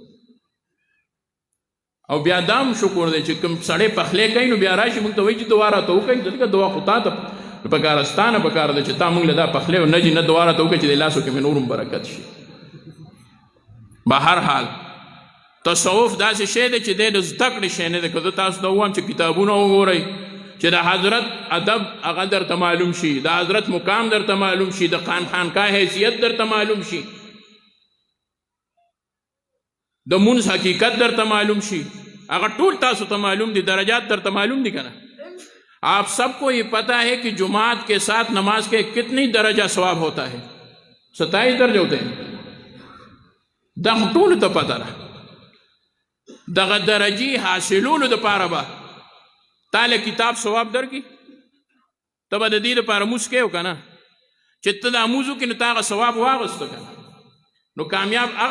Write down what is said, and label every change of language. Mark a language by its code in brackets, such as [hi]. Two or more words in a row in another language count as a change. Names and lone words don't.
[ps] او بیا دا هم شکر دی چې کوم سړی پخلی کوي نو بیا راشي موږ ته وایي چې دعا راته وکړئ ځکه دعا خو تا ته پکارستانه پکار ده چې تا موږ له دا پخلی او نجي نه دعا راته وکړئ چې د لاسو کې مې نور هم برکت شي به هر حال تصوف داسې شی دی چې دی د زده کړې شی نه دی که زه تاسو ته ووایم چې کتابونه وګورئ چې د حضرت ادب هغه درته معلوم شي د حضرت مقام درته معلوم شي د خانقاه حیثیت درته معلوم شي د مونځ حقیقت درته معلوم شي اگر ټول تاسو ته معلوم دی درجات درته معلوم دی [ur] کہ نا آپ سب کو یہ پتہ ہے کہ جماعت کے ساتھ نماز کے کتنی درجہ ثواب ہوتا ہے 27 درجے ہوتے ہیں [ps] دا ټول ته پتہ ده دغه درجی حاصلولو دپاره به تاله کتاب ثواب درکړي ته به د دې دپاره مونځ کوې که نه چې ته دا مونځ وکړې نو ته هغه ثواب واغسته که نه نو کامیاب هغه